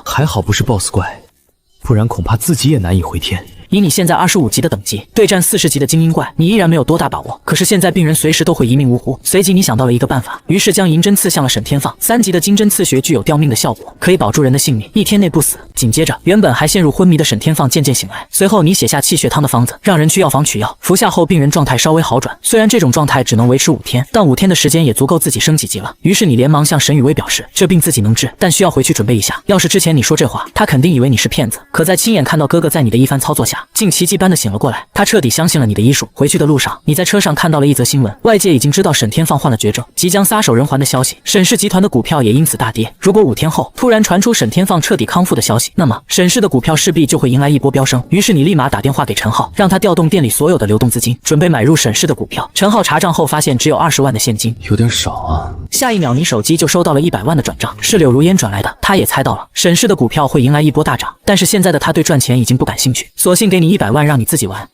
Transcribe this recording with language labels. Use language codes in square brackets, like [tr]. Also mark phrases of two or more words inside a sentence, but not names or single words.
[zh] 还好不是 BOSS 怪，不然恐怕自己也难以回天。以你现在25級的等级对战40级的精英怪，你依然没有多大把握。可是现在病人随时都会一命呜呼。随即你想到了一個辦法，於是將銀針刺向了沈天放。3級的金針刺穴具有吊命的效果，可以保住人的性命，1天內不死。緊接着，原本還陷入昏迷的沈天放漸漸醒來。隨後你寫下氣血湯的方子，讓人去藥房取藥，服下後病人狀態稍微好轉。雖然這種狀態只能維持5天，但5天的時間也足夠自己升幾級了。於是你連忙向沈雨薇表示，這病自己能治，但需要回去準備一下。要是之前你說這話，他肯定以為你是騙子。可在親眼看到哥哥在你的一番操作下，竟奇蹟般的醒了過來，他徹底相信了你的醫術。回去的路上，你在車上看到了一則新聞，外界已經知道沈天放患了絕症，即將撒手人寰的消息。沈氏集團的股票也因此大跌。如果5天後突然傳出沈天放徹底康復的消息，那麼沈氏的股票勢必就會迎來一波飆升。於是你立馬打電話給陳浩，讓他調動店裡所有的流動資金，準備買入沈氏的股票。陳浩查賬後發現只有20萬的現金，有點少啊。下一秒你手機就收到了100萬的轉賬，是柳如煙轉來的。他也猜到了沈氏的股票會迎來一波大漲，但是現在的他對賺錢已經不感興趣，索性給你100萬讓你自己玩。